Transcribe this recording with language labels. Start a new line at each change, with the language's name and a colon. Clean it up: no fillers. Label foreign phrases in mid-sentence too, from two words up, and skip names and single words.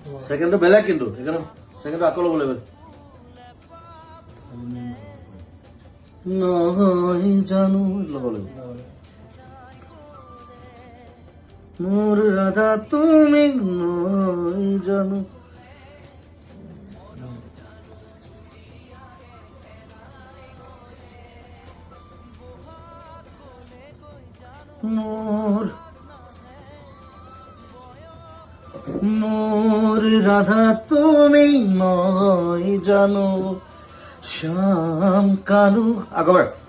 Assamese: সেকেন্ড বেলেগ কিন্তু সেইকাৰণে সেকেন্ড আকৌ ল'ব লাগিব নহয় জানো ল'ব লাগিব মোৰ ৰাধা তুমি নহয় জানো মোর মোর রাধা তুমি নয় জানো শ্যাম কানু আগবার